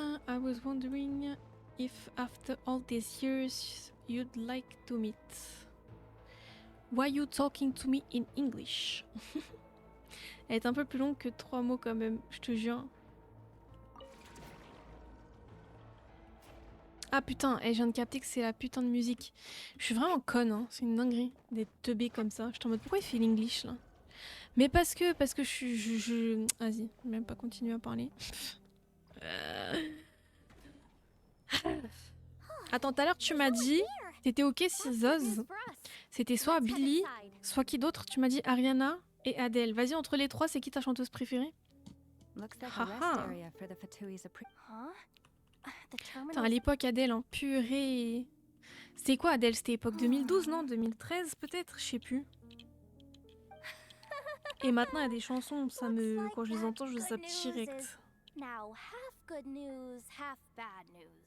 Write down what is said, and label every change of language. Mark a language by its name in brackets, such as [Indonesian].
[English] I was wondering if after all these years you'd like to meet. Why you talking to me in English? [French] Elle est un peu plus longue que 3 mots quand même, je te jure. Ah putain, je viens de capter que c'est la putain de musique. Je suis vraiment conne, hein. C'est une dinguerie d'être teubée comme ça. Je suis en mode pourquoi il fait l'English là? Mais parce que je... Vas-y, je vais même pas continuer à parler. Attends, tout à l'heure tu m'as dit, t'étais ok si Zoz, c'était soit Billy, soit qui d'autre? Tu m'as dit Ariana et Adele. Vas-y, entre les trois, c'est qui ta chanteuse préférée? [English] Looks like a rest Haha. area for the Fatui's Huh? The [French] Putain, à [English] terminal. [French] l'époque Adele, hein, purée. C'était quoi Adele? C'était époque 2012, non? 2013 peut-être? Je sais plus. Et maintenant il y a des chansons, ça me... quand je les entends, je zappe direct. [English] Now, half good news, half bad news.